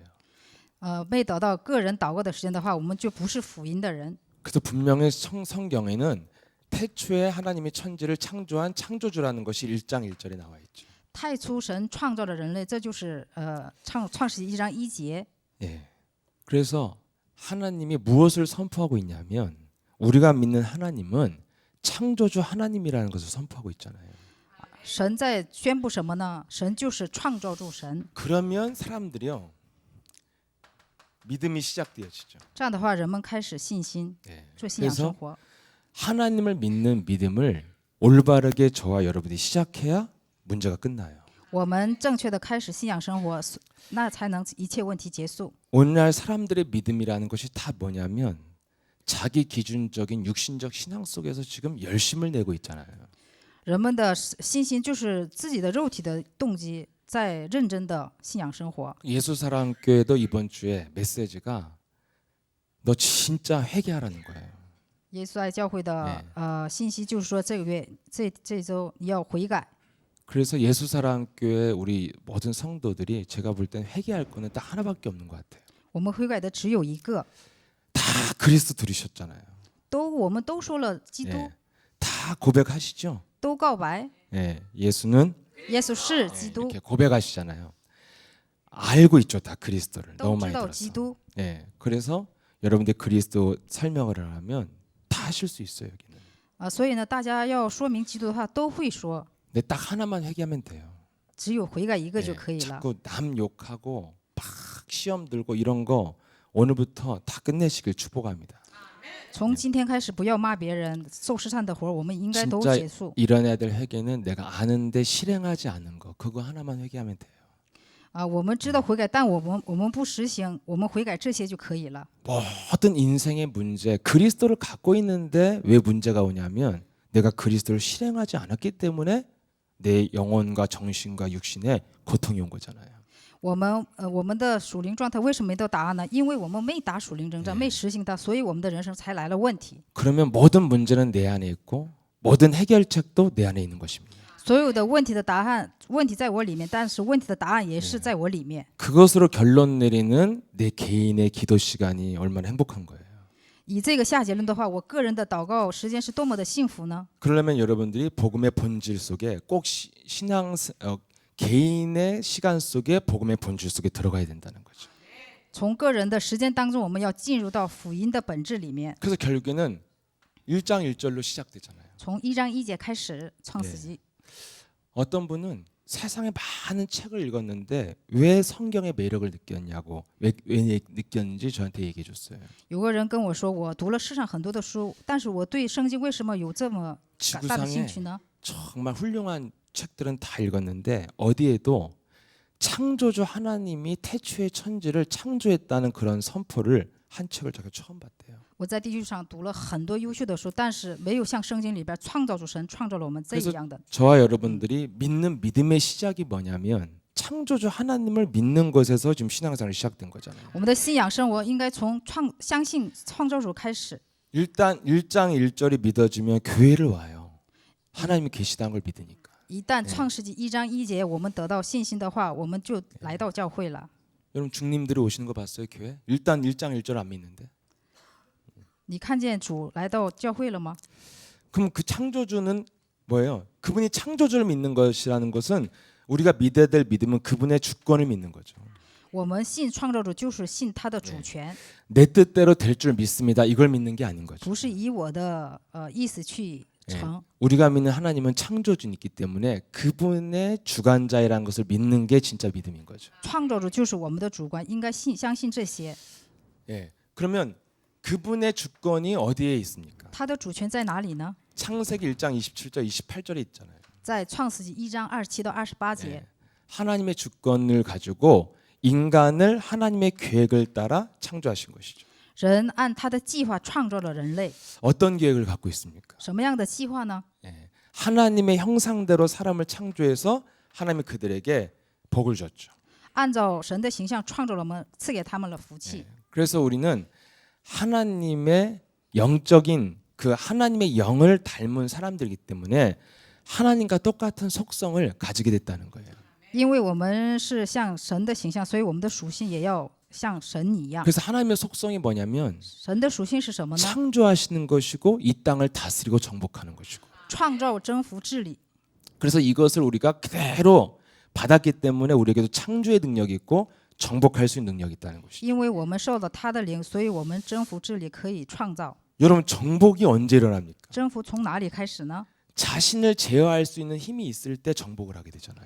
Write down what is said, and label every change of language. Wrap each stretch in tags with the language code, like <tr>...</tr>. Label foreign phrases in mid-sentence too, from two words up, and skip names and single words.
<zh>没得到个人祷告的时间的话，我们就不是福音的人。</zh> <ko>그래서 분명히 성경에는 태초에 하나님이 천지를 창조한 창조주라는 것이 1장 1절에 나와 있죠.</ko> <zh>太初神创造了人类，这就是创世纪1章1节。</zh> <ko>예. 그래서 하나님이 무엇을 선포하고 있냐면 우리가 믿는 하나님은 창조주 하나님이라는 것을 선포하고 있잖아요.</ko> <zh>神在宣布什么呢？神就是创造主神。</zh> <ko>그러면 사람들이요 믿음이 시작되어지죠.</ko> <zh>这样的话，人们开始信心，</zh> <ko>네.</ko> <zh>做信仰生活。</zh> <ko>하나님을 믿는 믿음을 올바르게 저와 여러분이 시작해야 문제가 끝나요.</ko> <zh>我们正确的开始信仰生活，那才能一切问题结束。</zh> <ko>오늘날 사람들의 믿음이라는 것이 다 뭐냐면 자기 기준적인 육신적 신앙 속에서 지금 열심을 내고 있잖아요.</ko> <zh>人们的信心就是自己的肉体的动机，在认真的信仰生活。</zh> <ko>예수사랑교회도 이번 주에 메시지가 너 진짜 회개하라는 거예요.</ko> <zh>耶稣爱教会的信息就是说，这个月这周你要悔改。</zh> <ko>그래서 예수사랑교회 우리 모든 성도들이 제가 볼 땐 회개할 거는 딱 하나밖에 없는 것 같아요.</ko> <zh>我们悔改的只有一个，</zh> <ko>다 그리스도 들으셨잖아요.</ko> <zh>我们都说了基督，</zh> <ko>예. 다 고백하시죠.</ko> <zh>都告白</zh> <ko>예. 예수는</ko> <zh>耶稣是基</zh> <ko>예,</ko> <zh>督，</zh> <ko>이렇게 고백하시잖아요. 알고 있죠, 다 그리스도를</ko> <zh>都</zh> <ko>너무</ko> <zh>知</zh> <ko>많이</ko> <zh>道</zh> <ko>들었어.</ko> <zh>基督。</zh> <ko>예. 그래서 여러분들 그리스도 설명을 하면 다 하실 수 있어요, 여기는.</ko> <zh>所以呢，大家要说明基督的话都会说，</zh> <ko>근데 딱 하나만 회개하면 돼요.</ko> <zh>只有悔改一个</zh> <ko>예,</ko> <zh>就可以了。</zh> <ko>자꾸 남 욕하고 막 시험 들고 이런 거 오늘부터 다 끝내시길 축복합니다.</ko> <zh>从今天开始，不要骂别人，受试探的活，我们应该都</zh> <ko>진짜</ko> <zh>结束。</zh> <ko>이런 애들 회개는 내가 아는데 실행하지 않은 거 그거 하나만 회개하면 돼요.</ko> <zh>我们知道悔改，但我们不实行，我们悔改这些就可以了。</zh> <ko>모든 인생의 문제 그리스도를 갖고 있는데 왜 문제가 오냐면 내가 그리스도를 실행하지 않았기 때문에 내 영혼과 정신과 육신에 고통이 온 거잖아요.</ko> <zh>我们的属灵状态为什么没得答案呢？因为我们没打属灵征战，没实行它，所以我们的人生才来了问题。</zh> <ko>그러면 모든 문제는 내 안에 있고 모든 해결책도 내 안에 있는 것입니다.</ko> <zh>所有的问题的答案，问题在我里面，但是问题的答案也是在我里面。</zh> <ko>그것으로 결론 내리는 내 개인의 기도 시간이 얼마나 행복한 거예요.</ko> <zh>以这个下结论的话，我个人的祷告时间是多么的幸福呢？</zh> <ko>그러려면 여러분들이 복음의 본질 속에 꼭 개인의 시간 속에 복음의 본질 속에 들어가야 된다는 거죠.</ko> <zh>从个人的时间当中，我们要进入到福音的本质里面。</zh> <ko>그래서 결국에는 1장 1절로 시작되잖아요.</ko> <zh>从1章1节开始，创世纪。</zh> <ko>어떤 분은 세상에 많은 책을 읽었는데 왜 성경의 매력을 느꼈냐고 왜 느꼈는지 저한테 얘기해 줬어요.</ko> <zh>有个人跟我说，我读了世上很多的书，但是我对圣经为什么有这么大的兴趣呢？</zh> <ko>정말 훌륭한 책들은 다 읽었는데 어디에도 창조주 하나님이 태초의 천지를 창조했다는 그런 선포를 한 책을 제가 처음 봤대요.</ko> <zh>我在地球上读了很多优秀的书，但是没有像圣经里边创造主神创造了我们这样的。</zh> <ko>저와 여러분들이 믿는 믿음의 시작이 뭐냐면 창조주 하나님을 믿는 것에서 지금 신앙생활이 시작된 거잖아요.</ko> <zh>我们的信仰生活应该从相信创造主开始。</zh> <ko>일단 1장 1절이 믿어지면 교회를 와요. 하나님이 계시다는 걸 믿으니까.</ko> <zh>一旦创世纪1章1节我们得到信心的话，我们就来到教会了。</zh> <ko>여러분 중님들이 오시는 거 봤어요, 교회? 일단 1장 1절 안 믿는데.</ko> <zh>你看见主来到教会了吗？</zh> <ko>그럼 그 창조주는 뭐예요? 그분이 창조주를 믿는 것이라는 것은 우리가 믿어야 될 믿음은 그분의 주권을 믿는 거죠.</ko> <zh>我们信创造主就是信他的主权，</zh> <ko>내 뜻대로 될 줄 믿습니다. 이걸 믿는 게 아닌 거죠.</ko> <zh>不是以我的意思去成。</zh> <ko>우리가 믿는 하나님은 창조주이기 때문에 그분의 주관자이라는 것을 믿는 게 진짜 믿음인 거죠.</ko> <zh>创造主就是我们的主观，应该相信这些。</zh> <ko>예. 그러면 그분의 주권이 어디에 있습니까?</ko> <zh>他的主权在哪里呢？</zh> <ko>창세기 1장 27절 28절에 있잖아요.</ko> <zh>在创世纪1章27到28节。</zh> <ko>예. 하나님의 주권을 가지고 인간을 하나님의 계획을 따라 창조하신 것이죠.</ko> <zh>人按他的计划创造了人类，</zh> <ko>어떤 계획을 갖고 있습니까?</ko> <zh>什么样的计划呢？</zh> <ko>예. 하나님의 형상대로 사람을 창조해서 하나님이 그들에게 복을 줬죠.</ko> <zh>按照神的形象创造了我们，赐给他们了福气。</zh> <ko>그래서 우리는 하나님의 영적인 그 하나님의 영을 닮은 사람들이기 때문에 하나님과 똑같은 속성을 가지게 됐다는 거예요.</ko> <zh>因为我们是像神的形象，所以我们的属性也要像神一样。</zh> <ko>그래서 하나님의 속성이 뭐냐면</ko> <zh>神的属性是什么呢？</zh> <ko>창조하시는 것이고 이 땅을 다스리고 정복하는 것이고.</ko> <zh>创造、征服、治理。</zh> <ko>그래서 이것을 우리가 그대로 받았기 때문에 우리에게도 창조의 능력이 있고 정복할 수 있는 능력이 있다는 것이죠.</ko> <zh>因为我们受了他的灵，所以我们征服、治理可以创造。</zh> <ko>여러분 정복이 언제 일어납니까?</ko> <zh>征服从哪里开始呢？</zh> <ko>자신을 제어할 수 있는 힘이 있을 때 정복을 하게 되잖아요.</ko>